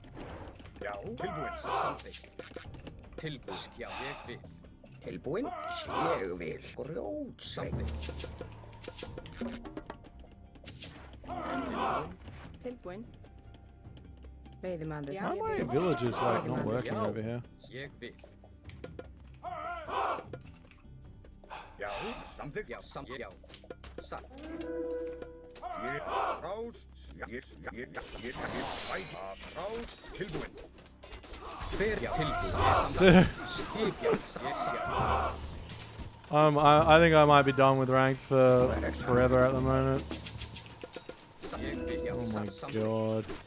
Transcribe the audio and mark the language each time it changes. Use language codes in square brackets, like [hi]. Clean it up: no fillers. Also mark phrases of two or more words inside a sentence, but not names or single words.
[is] Já. Tilbúin. Samþykkt. Tilbúin. Já. Ég vil. Tilbúin. Ég vil. Grjótsveit. Samþykkt. Tilbúin. Veiðimaður. [en] Why are my villages like not working Yeah. over here? [is] Ég vil. Já. Samþykkt. Já. Já. Satt. [en] I think I might be done with ranks for forever at the moment. Oh my god.